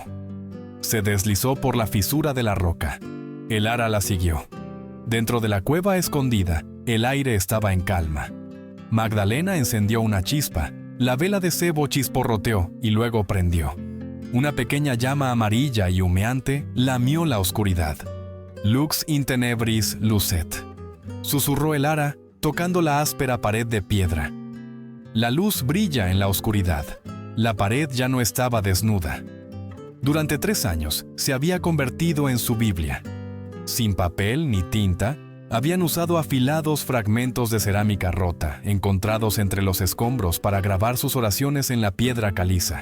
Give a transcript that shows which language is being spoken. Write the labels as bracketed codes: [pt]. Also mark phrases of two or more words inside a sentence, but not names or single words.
[es] Se deslizó por la fisura de la roca. El ara la siguió. Dentro de la cueva escondida, el aire estaba en calma. Magdalena encendió una chispa. La vela de sebo chisporroteó y luego prendió. Una pequeña llama amarilla y humeante lamió la oscuridad. [la] Lux in tenebris lucet. [es] Susurró el ara, tocando la áspera pared de piedra. La luz brilla en la oscuridad. La pared ya no estaba desnuda. Durante 3 años se había convertido en su Biblia. Sin papel ni tinta, habían usado afilados fragmentos de cerámica rota, encontrados entre los escombros para grabar sus oraciones en la piedra caliza.